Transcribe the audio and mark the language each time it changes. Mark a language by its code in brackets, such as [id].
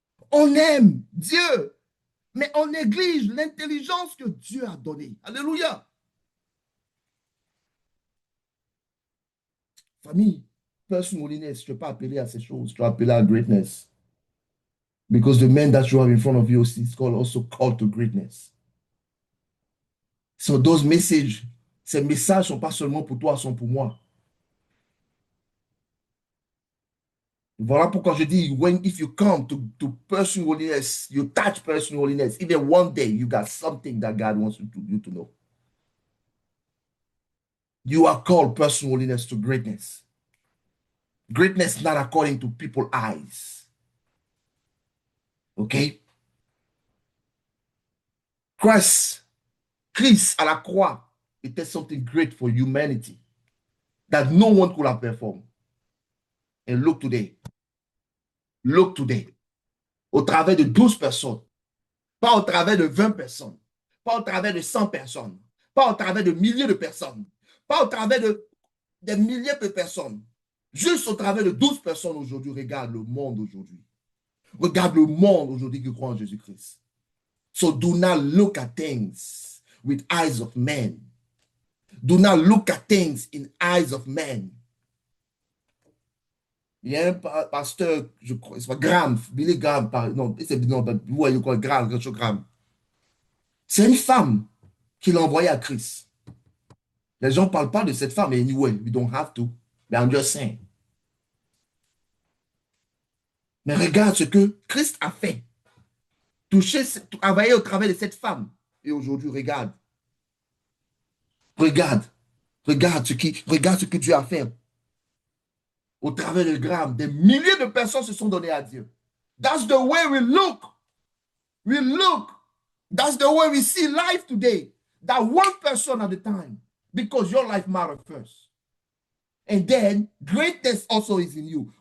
[fr] On aime Dieu, mais on néglige l'intelligence que Dieu a donnée. Alléluia. Famille, [en] personal holiness, [fr] tu ne peux pas appeler à ces choses, tu vas appeler à greatness. [en] Because the man that you have in front of you is also called to greatness. So those messages, [fr] ces messages ne sont pas seulement pour toi, sont pour moi. Voilà pourquoi je dis, [en] if you come to personal holiness, you touch personal holiness, even one day you got something that God wants you to know. You are called personal holiness to greatness. Greatness not according to people's eyes. Okay? [fr] Christ à la croix était [en] something great for humanity that no one could have performed. And look today. Look today. [fr] Au travers de 12 personnes. Pas au travers de 20 personnes. Pas au travers de 100 personnes. Pas au travers de milliers de personnes. Pas au travers de des milliers de personnes. Juste au travers de 12 personnes aujourd'hui, regarde le monde aujourd'hui. Regarde le monde aujourd'hui qui croit en Jésus-Christ. [en] So do not look at things with eyes of men. Do not look at things in eyes of men. [fr] Il y a un pasteur, je crois, c'est pas Graham, Billy Graham, non, vous voyez quoi, Graham, quelque chose Graham. C'est une femme qui l'a envoyé à Christ. Les gens ne parlent pas de cette femme, mais [en] anyway, we don't have to. [fr] Mais [en] I'm just saying. [fr] Mais regarde ce que Christ a fait. Travailler au travers de cette femme. Et aujourd'hui, regarde. Regarde ce que Dieu a fait. au travers des grammes, des milliers de personnes se sont données à Dieu. [en] That's the way we look. We look. That's the way we see life today. That one person at a time. Because your life matters first. And then greatness also is in you.